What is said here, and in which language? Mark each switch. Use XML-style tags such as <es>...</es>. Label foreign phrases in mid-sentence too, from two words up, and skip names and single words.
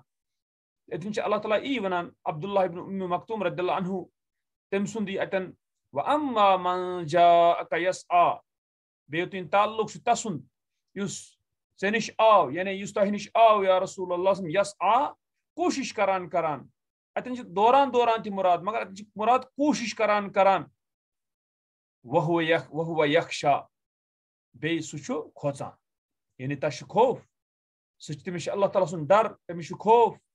<ks>अतन अल्लाह ताला यी वनान अब्दुल्लाह इब्न उम्मी मक्तूम</ks> <ar>رضي الله عنه</ar> <ks>तम सुंद अतन</ks> <ar>وأما من جاءك يسعى,</ar> <ks>बेतुन ताल्लुक से तसुन युस से निश आव, यानी युस तह निश आव</ks> <ar>يا رسول الله</ar> <ks>यसआ, कोशिश करान करान। अतन दौरान दौरान ति मुराद, मगर अतन मुराद कोशिश करान करान।</ks> <ar>وهو يخشى,</ar> <ks>बे सु खोचान, यानी तस खौफ, तमिस अल्लाह ताला सुन डर, तमिस खौफ।</ks>